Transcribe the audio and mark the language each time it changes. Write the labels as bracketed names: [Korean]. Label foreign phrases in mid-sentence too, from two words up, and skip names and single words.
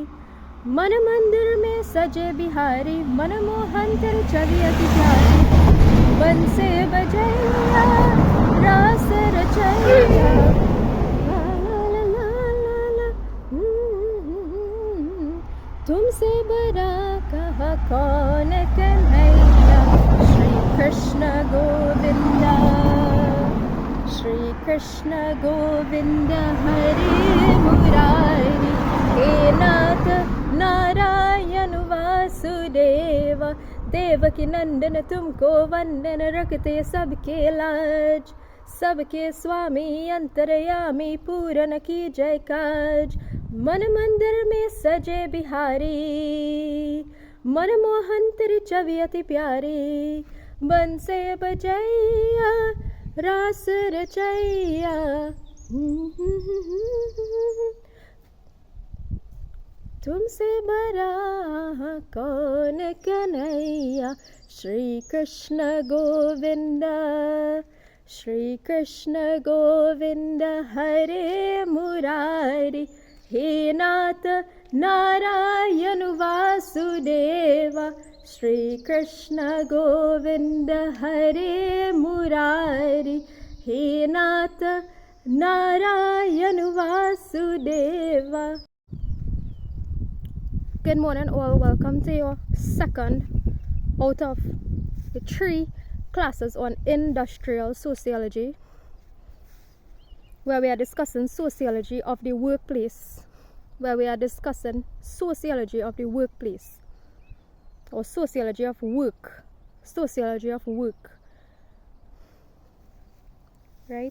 [Hindi] मन मंदिर में सजे बिहारी, मनमोहन तेरी छवि अति प्यारी। बंसे बजैया रास रचैया, तुमसे बड़ा कहा कौन कन्हैया। श्री कृष्ण गोविंदा, श्री कृष्ण गोविंद हरे मुरारी। हे नाथ नारायण वासुदेव, देवकी नंदन तुमको वंदन रखते सबके लाज, सबके स्वामी अंतर्यामी पूर्ण की जय काज। मन मंदिर में सजे बिहारी, मनमोहन तेरी छवि अति प्यारी। बंसे बजैया रास रचैया, तुमसे बड़ा कौन कन्हैया। श्री कृष्ण गोविंद, श्री कृष्ण गोविंद हरे मुरारी। हे नाथ नारायण वासुदेव, श्री कृष्ण गोविंद हरे मुरारी। हे नाथ नारायण वासुदेव। [English] Good morning all, welcome to your second out of the 3 classes on industrial sociology, where we are discussing sociology of the workplace, or sociology of work, right?